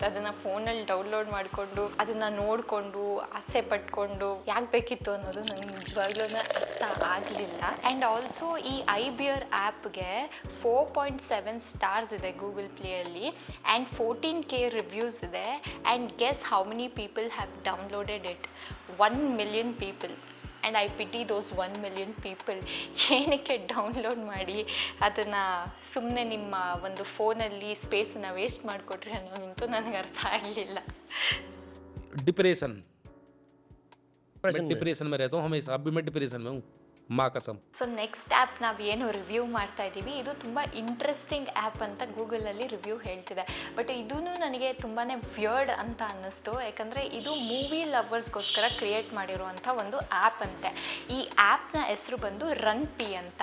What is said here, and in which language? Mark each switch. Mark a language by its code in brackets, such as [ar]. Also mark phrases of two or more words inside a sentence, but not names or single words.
[kn] ಅದನ್ನು ಫೋನಲ್ಲಿ ಡೌನ್ಲೋಡ್ ಮಾಡಿಕೊಂಡು ಅದನ್ನು ನೋಡಿಕೊಂಡು ಆಸೆ ಪಟ್ಕೊಂಡು ಯಾಕೆ ಬೇಕಿತ್ತು ಅನ್ನೋದು ನನಗೆ ನಿಜವಾಗ್ಲೂ ಅರ್ಥ ಆಗಲಿಲ್ಲ. [en] And also [kn] ಈ iBeer ಆ್ಯಪ್ಗೆ 4.7 ಸ್ಟಾರ್ಸ್ ಇದೆ ಗೂಗಲ್ ಪ್ಲೇಯಲ್ಲಿ. [en] And 14K reviews ಇದೆ. And guess how many people have downloaded it? 1 million people. And I pity those 1 million people. [kn] ಏನಕ್ಕೆ ಡೌನ್ಲೋಡ್ ಮಾಡಿ ಅದನ್ನು ಸುಮ್ಮನೆ ನಿಮ್ಮ ಒಂದು ಫೋನಲ್ಲಿ ಸ್ಪೇಸನ್ನು ವೇಸ್ಟ್ ಮಾಡಿಕೊಟ್ರಿ ಅನ್ನೋದಂತೂ ನನಗೆ ಅರ್ಥ ಆಗಲಿಲ್ಲ. [hi] डिप्रेशन में रहता हूँ हमेशा. अभी मैं डिप्रेशन में हूँ, माँ कसम. [en] So next app [kn] ನಾವು ಏನು ರಿವ್ಯೂ ಮಾಡ್ತಾ ಇದ್ದೀವಿ, ಇದು ತುಂಬ [en] interesting app [kn] ಅಂತ ಗೂಗಲಲ್ಲಿ ರಿವ್ಯೂ ಹೇಳ್ತಿದೆ. ಬಟ್ ಇದೂ ನನಗೆ ತುಂಬಾ ವಿಯರ್ಡ್ ಅಂತ ಅನ್ನಿಸ್ತು. ಯಾಕಂದರೆ ಇದು [en] movie lovers-ಗೋಸ್ಕರ create [kn] ಮಾಡಿರುವಂಥ ಒಂದು ಆ್ಯಪ್ ಅಂತೆ. ಈ ಆ್ಯಪ್ನ ಹೆಸರು ಬಂದು ರನ್ ಪಿ ಅಂತ.